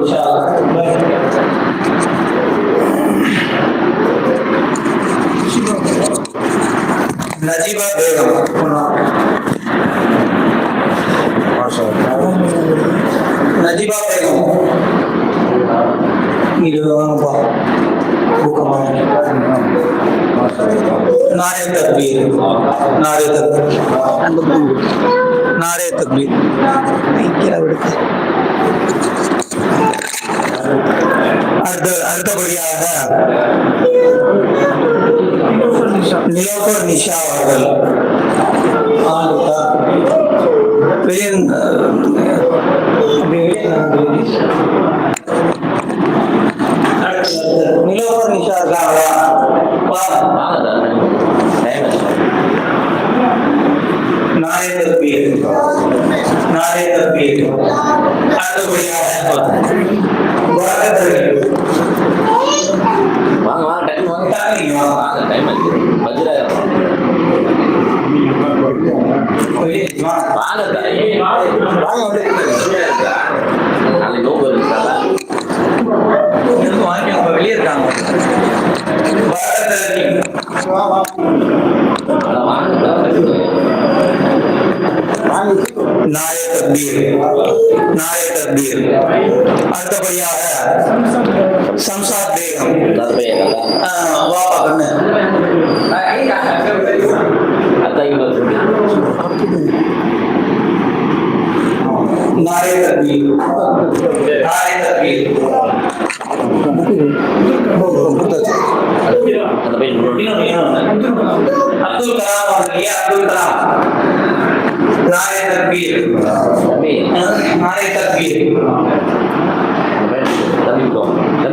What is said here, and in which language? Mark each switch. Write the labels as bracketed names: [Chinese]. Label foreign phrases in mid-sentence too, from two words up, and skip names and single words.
[Arabic] إن شاء الله [Tamil] நஜீபா பேகம் நஜீபா பேகம் இது வாங்கப்பா [Urdu] نعرۂ تکبیر نعرۂ تکبیر نعرۂ تکبیر [Tamil] அடுத்தபடியாக நிலோஃபர் நிஷா அவர்கள் நிலோஃபர் நிஷா இருக்காங்களா? [Urdu] نعرۂ تکبیر نعرۂ تکبیر அடுத்தபடியாக [Tamil] வாங்க வாங்க டைம் வாங்க வாங்க டைம் ஆச்சு பஜ்ரா நாளைக்கு நோம்பு இருக்காங்க வெளியே இருக்காங்க. [Urdu] نعرۂ تکبیر نعرۂ تکبیر. [Tamil] அடுத்தபடியாக சம்சாத் பேகம் வாப்பா கண்ணு [Urdu] نعرۂ تکبیر نعرۂ تکبیر عبدالکلام عبدالکلام نعرۂ تکبیر نعرۂ تکبیر